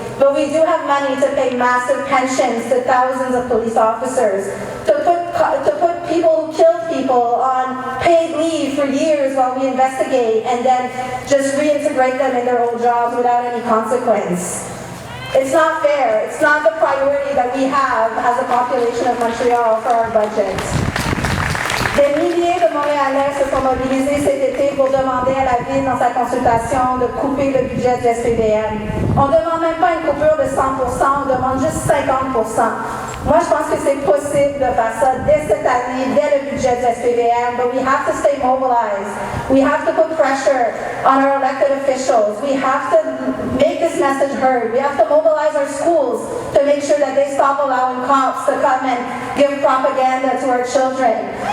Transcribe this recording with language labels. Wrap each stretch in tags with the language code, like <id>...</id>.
<en>But we do have money to pay massive pensions to thousands of police officers, to put people who killed people on paid leave for years while we investigate and then just reintegrate them in their old jobs without any consequence. It's not fair. It's not the priority that we have as a population of Montreal for our budget.</en> <fr>Des milliers de Montréalais se sont mobilisés cet été pour demander à la ville dans sa consultation de couper le budget du SPVM. On ne demande même pas une coupure de 100%, on demande juste 50%. Moi, je pense que c'est possible de faire ça dès cette année, dès le budget du SPVM,</fr> <en>but we have to stay mobilized. We have to put pressure on our elected officials. We have to make this message heard. We have to mobilize our schools to make sure that they stop allowing cops to come and give propaganda to our children.</en>